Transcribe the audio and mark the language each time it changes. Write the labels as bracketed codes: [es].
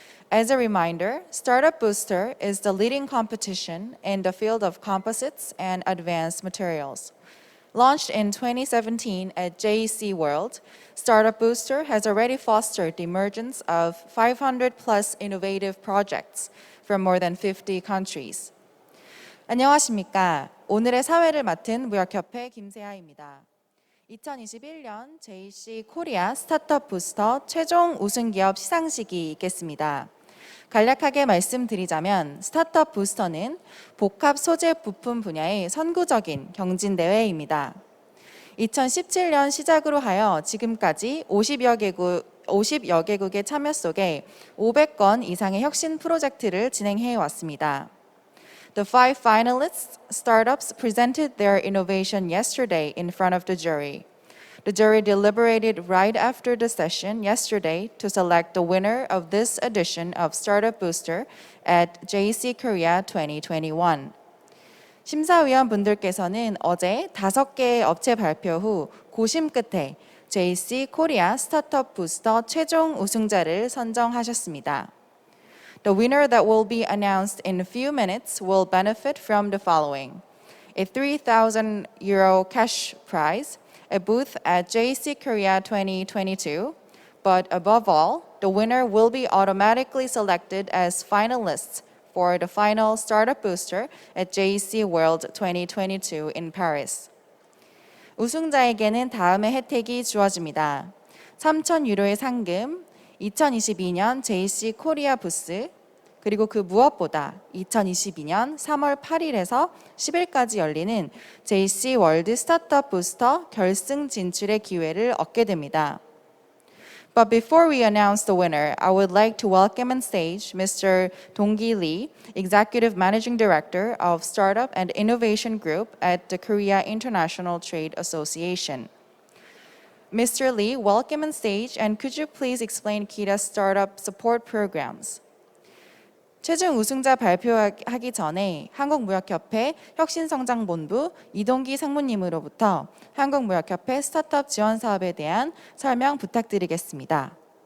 [en] As a reminder, Startup Booster is the leading competition in the field of composites and advanced materials. Launched in 2017 at JEC World, Startup Booster has already fostered the emergence of 500 plus innovative projects from more than 50 countries. [ko] 안녕하십니까. 오늘의 사회를 맡은 무역협회 김세아입니다. 2021년 JEC 코리아 스타트업 부스터 최종 우승기업 시상식이 있겠습니다. 간략하게 말씀드리자면 스타트업 부스터는 복합 소재 부품 분야의 선구적인 경진대회입니다. 2017년 시작으로 하여 지금까지 50여 개국의 참여 속에 500건 이상의 혁신 프로젝트를 진행해 왔습니다. [en] The 5 finalists startups presented their innovation yesterday in front of the jury. The jury deliberated right after the session yesterday to select the winner of this edition of Startup Booster at JEC Korea 2021. [ko] 심사위원분들께서는 어제 5개의 업체 발표 후 고심 끝에 JEC 코리아 스타트업 부스터 최종 우승자를 선정하셨습니다. [en] The winner that will be announced in a few minutes will benefit from the following: a 3,000 euro cash prize, a booth at JEC Korea 2022, but above all, the winner will be automatically selected as finalists for the final Startup Booster at JEC World 2022 in Paris. [ko] 우승자에게는 다음의 혜택이 주어집니다. 3,000 유로의 상금, 2022년 JEC 코리아 부스, 그리고 그 무엇보다 2022년 3월 8일에서 10일까지 열리는 JEC 월드 스타트업 부스터 결승 진출의 기회를 얻게 됩니다. [en] But before we announce the winner, I would like to welcome on stage Mr. Dongki Lee, Executive Managing Director of Startup and Innovation Group at the Korea International Trade Association. Mr. Lee, welcome on stage, and could you please explain KITA's startup support programs? [ko] 최종 우승자 발표하기 전에 한국무역협회 혁신성장본부 이동기 상무님으로부터 한국무역협회 스타트업 지원 사업에 대한 설명 부탁드리겠습니다.